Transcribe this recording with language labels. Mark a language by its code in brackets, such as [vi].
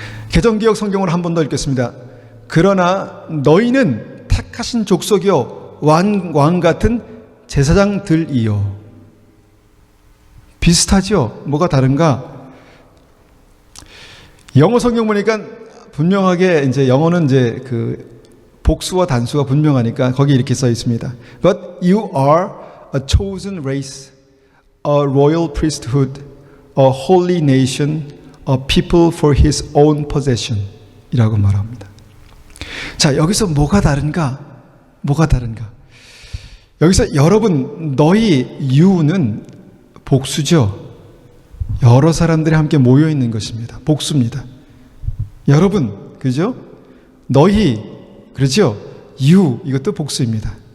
[ko] 개정기억 성경으로 한 번 더 읽겠습니다. 그러나 너희는 택하신 족속이요 왕 같은 제사장들이요. 비슷하죠? 뭐가 다른가? 영어 성경 보니까 분명하게 이제 영어는 이제 그 복수와 단수가 분명하니까 거기 이렇게 써 있습니다. [en] But you are a chosen race, a royal priesthood, a holy nation, a people for his own possession [ko] 이라고 말합니다. 자, 여기서 뭐가 다른가? 뭐가 다른가? 여기서 여러분, 너희 you는 복수죠. 여러 사람들이 함께 모여 있는 것입니다. 복수입니다. 여러분, 그죠? 너희, 그렇죠? you, 이것도 복수입니다.